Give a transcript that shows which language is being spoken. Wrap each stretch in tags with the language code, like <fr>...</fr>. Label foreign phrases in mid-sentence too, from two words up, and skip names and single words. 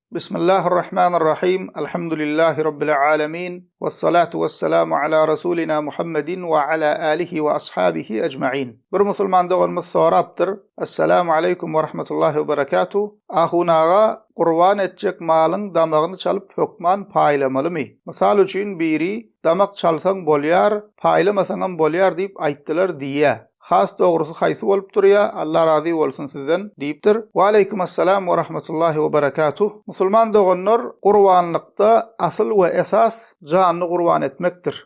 <ar>بسم الله الرحمن الرحيم. الحمد لله رب العالمين. والصلاة والسلام على رسولنا محمد وعلى آله وأصحابه أجمعين.</ar> <tk>Bir musulman doğanımız soraptır.</tk> <ar>السلام عليكم ورحمة الله وبركاته.</ar> <tk>Ahunağa qurban etjek malın damağını çalıp hökman paýlamaly my? Misal üçin biri damak çalsaň bolýar, paýlamasaňam bolýar diýip aýtdylar diýe. Has doğrusu haýsy bolup durýar, Allah razy bolsun sizden diýipdir.</tk> <ar>وعليكم السلام ورحمة الله وبركاته.</ar> <tk>Musulman doganlar qurbanlykda asyl we esas janyny qurban etmekdir.</tk>